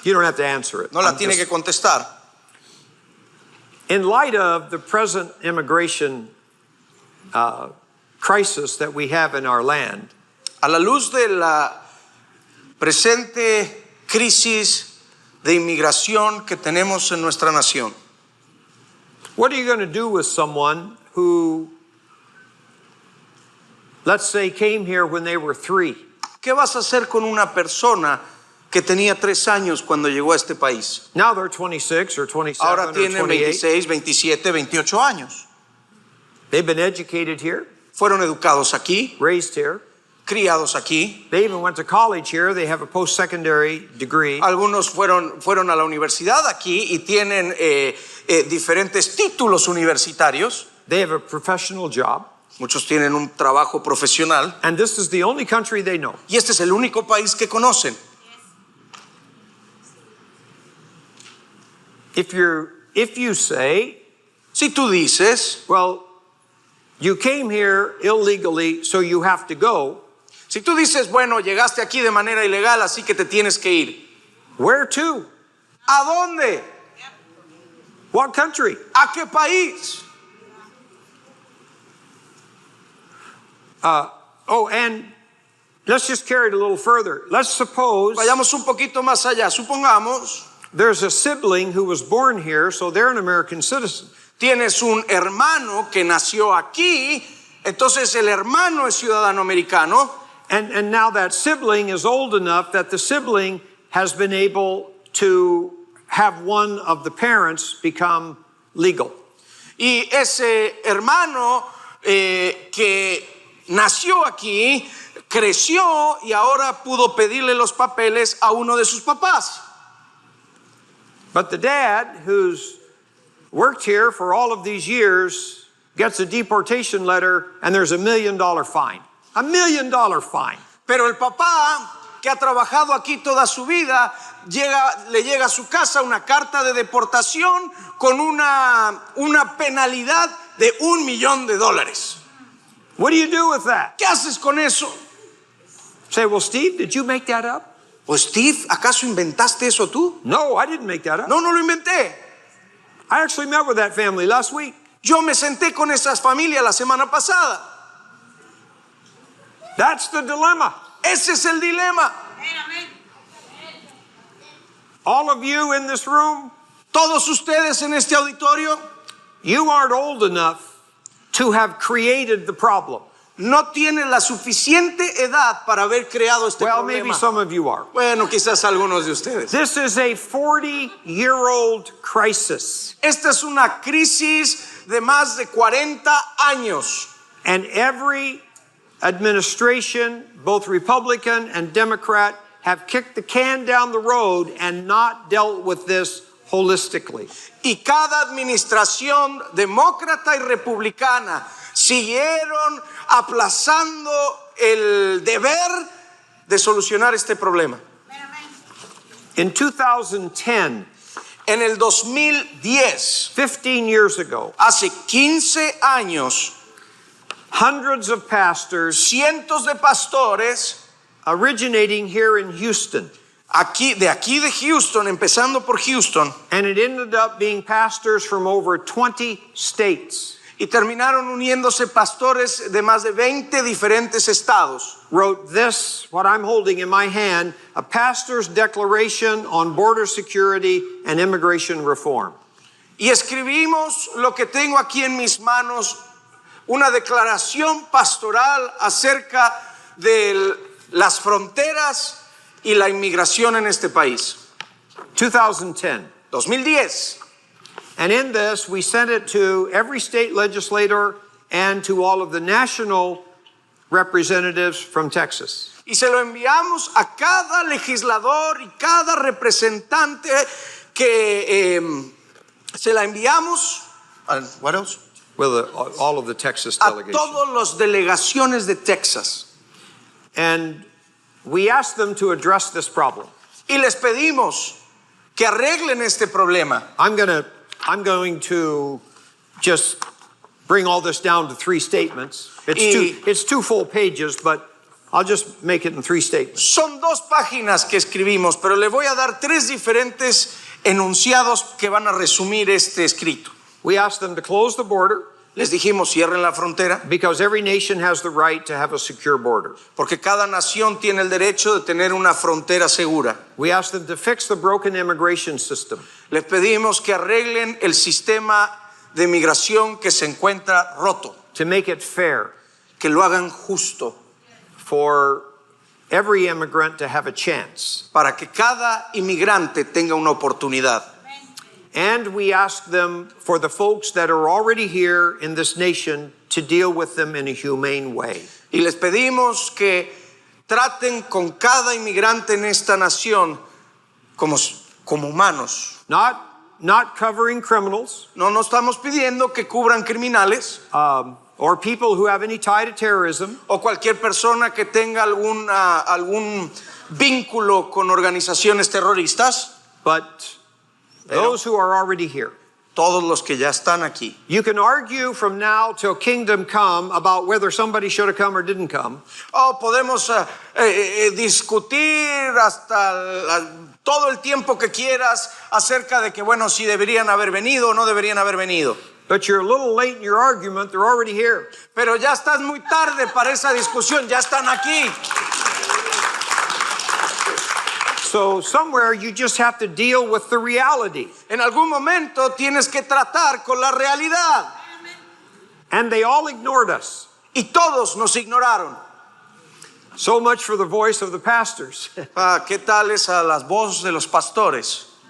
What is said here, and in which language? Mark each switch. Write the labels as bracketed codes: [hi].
[en] You don't have to answer it. [es] No la [en] I'm [es] tiene [en] just- [es] que contestar. [en] In light of the present immigration crisis that we have in our land, [es] A la luz de la presente crisis de inmigración que tenemos en nuestra nación, [en] what are you going to do with someone who, let's say, came here when they were 3? [es] ¿qué vas a hacer con una persona que tenía 3 años cuando llegó a este país? [en] Now they're 26 or 27 [es] Ahora [en] or [es] tienen [en] 28. [es] 26, 27, 28 años. [en] They've been educated here, [es] Fueron educados aquí, [en] raised here. [es] criados aquí. [en] They even went to college here. They have a post-secondary degree. [es] Algunos fueron a la universidad aquí y tienen diferentes títulos universitarios. [en] They have a professional job. [es] Muchos tienen un trabajo profesional. [en] And this is the only country they know. [es] Y este es el único país que conocen. [en] If you say, [es] Si tú dices, [en] well, you came here illegally, so you have to go, [es] si tú dices, bueno, llegaste aquí de manera ilegal, así que te tienes que ir. [en] where to? [es] ¿A dónde? [en] What country? [es] ¿A qué país? [en] Oh, and let's just carry it a little further. Let's suppose [es] Vayamos un poquito más allá. Supongamos, [en] there's a sibling who was born here, so they're an American citizen. [es] tienes un hermano que nació aquí, entonces el hermano es ciudadano americano. [en] And now that sibling is old enough that the sibling has been able to have one of the parents become legal. [es] Y ese hermano que nació aquí, creció y ahora pudo pedirle los papeles a uno de sus papás. [en] But the dad, who's worked here for all of these years, gets a deportation letter and there's $1 million fine. $1 million fine. [es] Pero el papá, que ha trabajado aquí toda su vida, le llega a su casa una carta de deportación con una penalidad de $1 millón. [en] What do you do with that? [es] ¿Qué haces con eso? [en] Say, well, Steve, did you make that up? [es] Pues Steve, ¿acaso inventaste eso tú? [en] No, I didn't make that up. [es] No, no lo inventé. [en] I actually met with that family last week. [es] Yo me senté con esas familias la semana pasada. [en] That's the dilemma. [es] Ese es el dilema. [en] All of you in this room, [es] Todos ustedes en este auditorio [en] you aren't old enough to have created the problem. [es] no tienen la suficiente edad para haber creado este [en] Well, maybe [es] problema. [en] some of you are. [es] Bueno, quizás algunos de ustedes. [en] This is a 40-year-old crisis. [es] Esta es una crisis de más de 40 años. [en] And every administration, both Republican and Democrat, have kicked the can down the road and not dealt with this holistically. [es] Y cada administración demócrata y republicana siguieron aplazando el deber de solucionar este problema. [en] In 2010, [es] En el 2010, [en] 15 years ago, [es] hace 15 años, [en] hundreds of pastors [es] cientos de pastores [en] originating here in Houston, [es] aquí de Houston, empezando por Houston, [en] and it ended up being pastors from over 20 states, [es] y terminaron uniéndose pastores de más de 20 diferentes estados. [en] wrote this, what I'm holding in my hand, a pastor's declaration on border security and immigration reform. [es] Y escribimos lo que tengo aquí en mis manos, una declaración pastoral acerca de las fronteras y la inmigración en este país. [en] 2010. [es] 2010. [en] And in this, we sent it to every state legislator and to all of the national representatives from Texas. [es] Y se lo enviamos a cada legislador y cada representante que se la enviamos. [en] What else? With all of the Texas [es] A [en] delegations. [es] todas las delegaciones de Texas. [en] And we asked them to address this problem. [es] Y les pedimos que arreglen este problema. [en] I'm going to just bring all this down to 3 statements. It's two full pages, but I'll just make it in 3 statements. [es] Son 2 páginas que escribimos, pero le voy a dar 3 diferentes enunciados que van a resumir este escrito. [en] We asked them to close the border [es] Les dijimos, cierren la frontera, [en] because every nation has the right to have a secure border. [es] porque cada nación tiene el derecho de tener una frontera segura. [en] We asked them to fix the broken immigration system. [es] Les pedimos que arreglen el sistema de migración que se encuentra roto, [en] To make it fair [es] que lo hagan justo, [en] for every immigrant to have a chance. [es] para que cada inmigrante tenga una oportunidad. [en] And we asked them for the folks that are already here in this nation to deal with them in a humane way. [es] Y les pedimos que traten con cada inmigrante en esta nación como humanos. [en] Not covering criminals [es] No estamos pidiendo que cubran criminales [en] or people who have any tie to terrorism, [es] o cualquier persona que tenga algún vínculo con organizaciones terroristas, [en] but those who are already here. [es] todos los que ya están aquí. [en] You can argue from now till kingdom come about whether somebody should have come or didn't come. [es] Podemos discutir hasta todo el tiempo que quieras acerca de que, bueno, si deberían haber venido o no deberían haber venido. [en] But you're a little late in your argument, they're already here. [es] Pero ya estás muy tarde para esa discusión, ya están aquí. [en] So somewhere you just have to deal with the reality. [es] En algún momento tienes que tratar con la realidad. [en] And they all ignored us. [es] Y todos nos ignoraron. [en] So much for the voice of the pastors. [es] ¿Qué tal es a las voces de los pastores?